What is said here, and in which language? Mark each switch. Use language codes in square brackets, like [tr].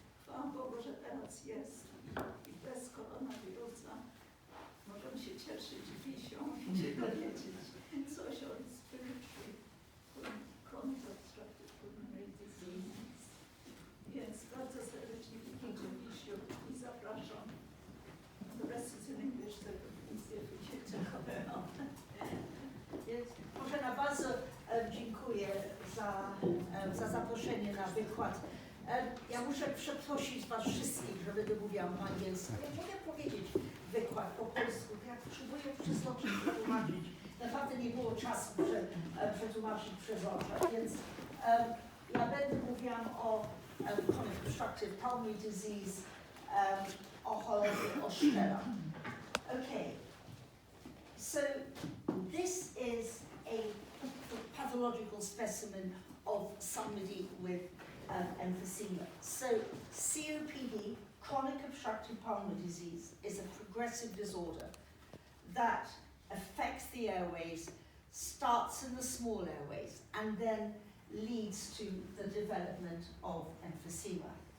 [pl] Chwała Bogu, że teraz jest i bez koronawirusa możemy się cieszyć wisią i się dowiedzieć coś o Respiratory, Chronic Obstructive Pulmonary Disease. Więc bardzo serdecznie witajcie Wisiu i zapraszam. [en] The rest is in English, so easier for you to know. [pl] Bożena, bardzo dziękuję za zaproszenie na wykład. Ja muszę przeprosić Was wszystkich, że będę mówiła po angielsku. Ja mogę powiedzieć wykład po polsku, ja potrzebuję przesłuchać, przetłumaczyć. Naprawdę nie było czasu przetłumaczyć przez oczy, więc ja będę mówiła o chronic obstructive pulmonary disease, o chorobie Osztera. [en] Okay, so this is a pathological specimen of somebody with emphysema. So COPD, chronic obstructive pulmonary disease, is a progressive disorder that affects the airways, starts in the small airways, and then leads to the development of emphysema.